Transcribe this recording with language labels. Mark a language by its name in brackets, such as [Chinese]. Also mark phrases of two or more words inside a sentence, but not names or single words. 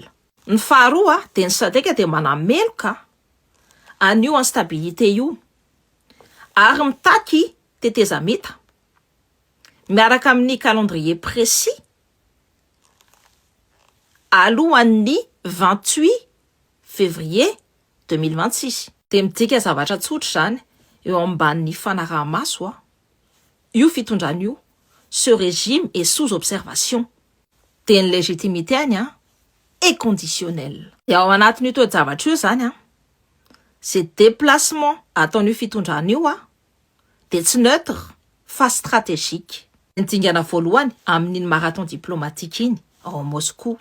[Malagasy] Ny faharoa dia ny sadeka dia manameloka an'io instabilité io ary mitaky teteza meta miaraka amin'ny [French] calendrier précis [Malagasy] alohan'ny 28 février 2026. Dia midika zavatra tsotra zany eo ambanin'ny fanaraha-maso io fitondrana io, [French] ce régime est sous observation. [Malagasy] Dia ny [French] légitimité est conditionnelle. [Malagasy] Dia ao anatin'io toe-javatra io zany [French] c'est déplacement [Malagasy] ataon'io fitondrana io dia tsy neutre fa stratégique. Ny dingana voalohany amin'iny [French] marathon diplomatique [Malagasy] iny ao Moscou.